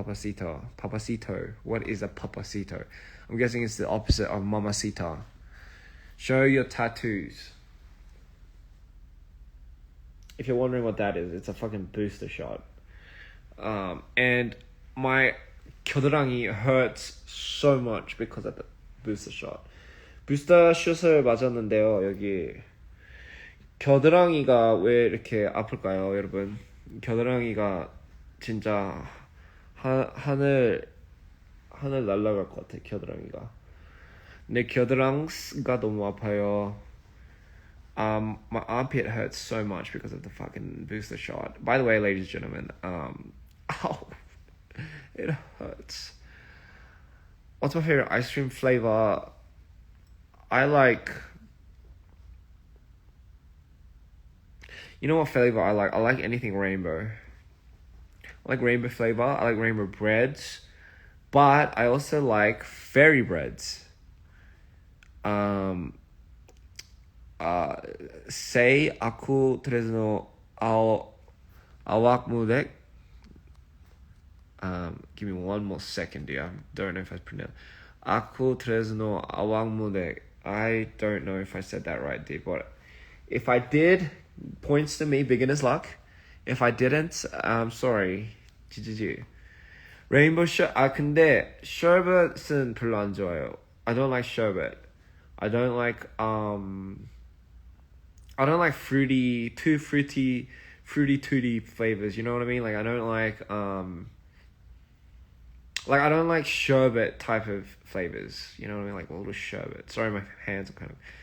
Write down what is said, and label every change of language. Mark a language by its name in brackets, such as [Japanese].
[English] Papacito. What is a papacito? I'm guessing it's the opposite of mamacita. Show your tattoos. If you're wondering what that is, it's a fucking booster shot. And my 겨드랑이 hurts so much because of the booster shot. [Korean] 부스터 슛을 맞았는데요. 여기 겨드랑이가 왜 이렇게 아플까요, 여러분? 겨드랑이가 진짜 하늘 날아갈 것 같아, 겨드랑이가. 내 겨드랑이가 너무 아파요. [English] My armpit hurts so much because of the fucking booster shot. By the way, ladies and gentlemen, ow, it hurts. What's my favorite ice cream flavor? I like... You know what flavor I like? I like anything rainbow. I like rainbow flavor. I like rainbow breads. But I also like fairy breads. [Javanese] Sei aku tresno awak mudek. [English] Give me one more second, dear. I don't know if I pronounced. [Javanese] Aku tresno awak mudek. [English] I don't know if I said that right, dear. But if I did, points to me, beginner's luck. If I didn't, I'm sorry. GGG. Rainbow sherbet. [Korean] 근데 sherbet은 별로 안 좋아요. [English] I don't like sherbet. I don't like fruity tooty flavors. You know what I mean? Like I don't like sherbet type of flavors. You know what I mean? Like a little sherbet. Sorry, my hands are kind of.